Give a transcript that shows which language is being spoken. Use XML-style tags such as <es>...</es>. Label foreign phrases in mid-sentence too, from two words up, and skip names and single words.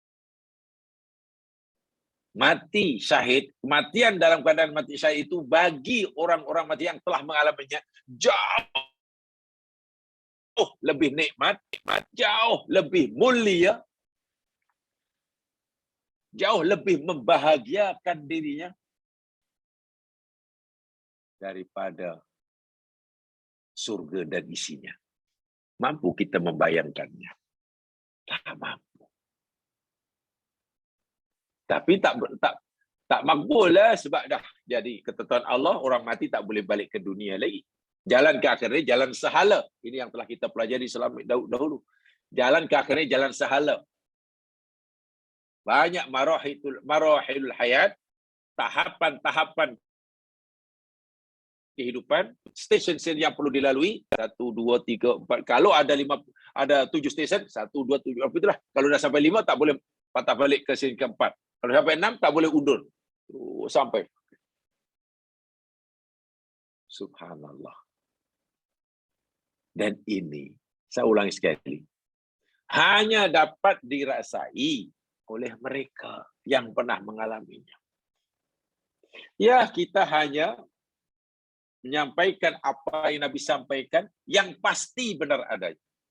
<ms>Mati syahid, kematian dalam keadaan mati syahid itu bagi orang-orang mati yang telah mengalaminya jauh lebih nikmat, jauh lebih mulia, jauh lebih membahagiakan dirinya daripada surga dan isinya. Mampu kita membayangkannya? Tak mampu. Tapi tak makbul lah sebab dah jadi ketentuan Allah, orang mati tak boleh balik ke dunia lagi. Jalan ke akhirnya jalan sehala. Ini yang telah kita pelajari selama dahulu. Jalan ke akhirnya jalan sehala. Banyak</ms> <ar>مراحل الحياة,</ar> <ms>tahapan-tahapan kehidupan, stesen yang perlu dilalui 1, 2, 3, 4. Kalau ada 7 stesen, 1, 2, 7, itulah. Kalau dah sampai 5 tak boleh patah balik ke stesen keempat. Kalau sampai 6 tak boleh undur. Sampai. Subhanallah. Dan ini, saya ulangi sekali, hanya dapat dirasai oleh mereka yang pernah mengalaminya. Ya, kita hanya menyampaikan apa yang Nabi sampaikan, yang pasti benar adanya.</ms>